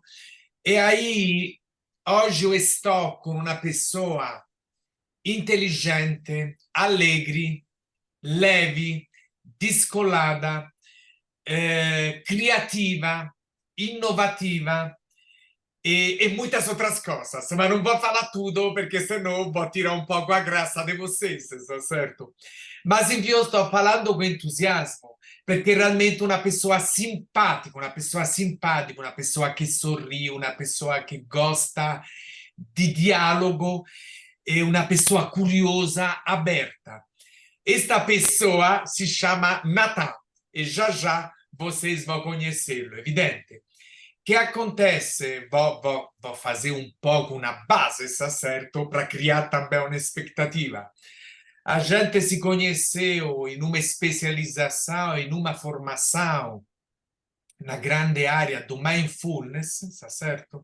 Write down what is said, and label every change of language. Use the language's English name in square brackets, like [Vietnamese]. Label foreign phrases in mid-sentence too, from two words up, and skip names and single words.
[Portuguese] E aí, hoje eu estou com uma pessoa inteligente, alegre, leve, descolada, criativa, inovativa e muitas outras coisas, mas não vou falar tudo porque senão vou tirar um pouco a graça de vocês, está certo? Mas enfim, eu estou falando com entusiasmo [Italian] perché realmente una [Portuguese] pessoa simpatica, [Italian] una pessoa che sorri, una [Portuguese] pessoa [Italian] che gosta di dialogo e una [Portuguese] pessoa curiosa, aberta. Esta pessoa se chama Natan e já vocês vão conhecê-lo, evidente. O que acontece? Vou fazer um pouco uma base, está certo? Para criar também uma expectativa. A gente se conheceu em uma especialização, em uma formação na grande área do mindfulness, está certo?